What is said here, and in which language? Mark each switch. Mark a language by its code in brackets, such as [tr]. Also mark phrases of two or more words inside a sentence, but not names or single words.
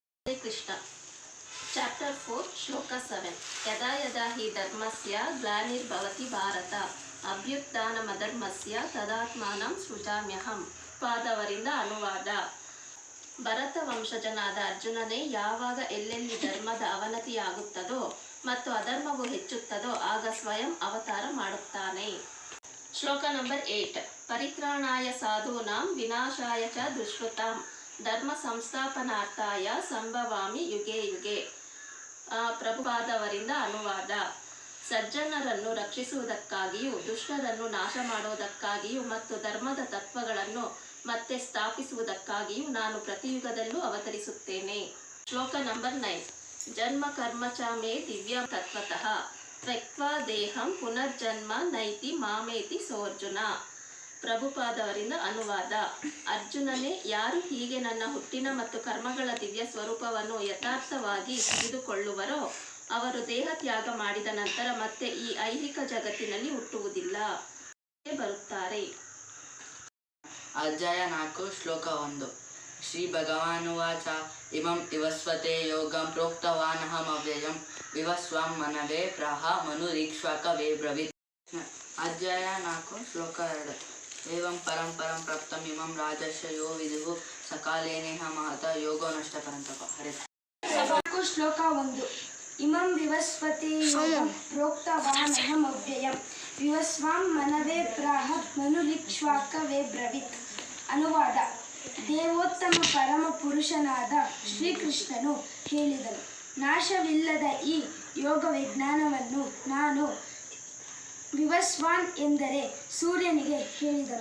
[en] Krishna. Chapter 4, Shloka 7. [sa] यदा यदा हि धर्मस्य ग्लानिर्भवति भारत अभ्युत्थानमधर्मस्य तदात्मानं ಸೃಜಾಮ್ಯಹಂ. [kn] ಪಾದವರಿಂದ ಅನುವಾದ. ಭರತ ವಂಶಜನಾದ ಅರ್ಜುನನೇ, ಯಾವಾಗ ಎಲ್ಲೆಲ್ಲಿ ಧರ್ಮದ ಅವನತಿಯಾಗುತ್ತದೋ ಮತ್ತು ಅಧರ್ಮವು ಹೆಚ್ಚುತ್ತದೋ ಆಗ ಸ್ವಯಂ ಅವತಾರ ಮಾಡುತ್ತಾನೆ. ಶ್ಲೋಕ ನಂಬರ್ 8. [sa] ಪರಿತ್ರಾಣಾಯ ಸಾಧೂನಾಂ ವಿನಾಶಾಯ ಚ ದುಷ್ಕೃತಾಂ ಧರ್ಮ ಸಂಸ್ಥಾಪನಾರ್ಥಾಯ ಸಂಭವಾಮಿ ಯುಗೆ ಯುಗೆ. [kn] ಪ್ರಭುಪಾದವರಿಂದ ಅನುವಾದ. ಸಜ್ಜನರನ್ನು ರಕ್ಷಿಸುವುದಕ್ಕಾಗಿಯೂ ದುಷ್ಟರನ್ನು ನಾಶ ಮಾಡುವುದಕ್ಕಾಗಿಯೂ ಮತ್ತು ಧರ್ಮದ ತತ್ವಗಳನ್ನು ಮತ್ತೆ ಸ್ಥಾಪಿಸುವುದಕ್ಕಾಗಿಯೂ ನಾನು ಪ್ರತಿಯುಗದಲ್ಲೂ ಅವತರಿಸುತ್ತೇನೆ. ಶ್ಲೋಕ ನಂಬರ್ 9. [sa] ಜನ್ಮ ಕರ್ಮ ಚ ಮೇ ದಿವ್ಯಂ ತತ್ವತಃ ತ್ಯಕ್ವಾ ದೇಹಂ ಪುನರ್ಜನ್ಮ ನೈತಿ ಮಾಮೇತಿ ಸೋರ್ಜುನ. [kn] ಪ್ರಭುಪಾದವರಿಂದ ಅನುವಾದ. ಅರ್ಜುನನೇ, ಯಾರು ಹೀಗೆ ನನ್ನ ಹುಟ್ಟಿನ ಮತ್ತು ಕರ್ಮಗಳ ದಿವ್ಯ ಸ್ವರೂಪವನ್ನು ಯಥಾರ್ಥವಾಗಿ ತಿಳಿದುಕೊಳ್ಳುವರೋ ಅವರು ದೇಹ ತ್ಯಾಗ ಮಾಡಿದ ನಂತರ ಮತ್ತೆ ಈ ಐಹಿಕ ಜಗತ್ತಿನಲ್ಲಿ ಹುಟ್ಟುವುದಿಲ್ಲ, ಬರುತ್ತಾರೆ. ಅಧ್ಯಾಯ 4 ಶ್ಲೋಕ 1. [sa] ಶ್ರೀ ಭಗವಾನುವಾಚ ಇಮಂ ವಿವಸ್ವತೆ ಯೋಗಂ ಪ್ರೋಕ್ತವಾನಹಮವ್ಯಯಂ ವಿವಸ್ವಾಂ ಮನವೇ ಪ್ರಹ ಮನುರೀಕ್ಷ್ವಾಕವೇ ಬ್ರವೀತ್. [kn] ಅಧ್ಯಾಯ 4 ಶ್ಲೋಕ 2. [sa] ಏವಂ ಪರಂ ಪ್ರಾಪ್ತಂ ಇಮಂ ರಾಜಸ್ಯ ಯೋ ವಿದುಃ ಸಕಾಲೇನೇಹ ಮಹತ ಯೋಗೋ ನಷ್ಟ ಪರಂತಪ. [kn] ಹರೇ ಶ್ಲೋಕ 1. [sa] ಇಮಂ ವಿವಸ್ವತೆ ಯೋಗಂ ಪ್ರೋಕ್ತವಾನಹಮವ್ಯಯಂ ವಿವಸ್ವಾಂ ಮನವೇ ಪ್ರಾಹ ಮನುರೀಕ್ಷ್ವಾಕವೇ ಬ್ರವೀತ್. [kn] ಅನುವಾದ. ದೇವೋತ್ತಮ ಪರಮ ಪುರುಷನಾದ ಶ್ರೀಕೃಷ್ಣನು ಹೇಳಿದನು, ನಾಶವಿಲ್ಲದ ಈ ಯೋಗ ವಿಜ್ಞಾನವನ್ನು ನಾನು ವಿವಸ್ವಾನ್ ಎಂದರೆ ಸೂರ್ಯನಿಗೆ ಹೇಳಿದನು.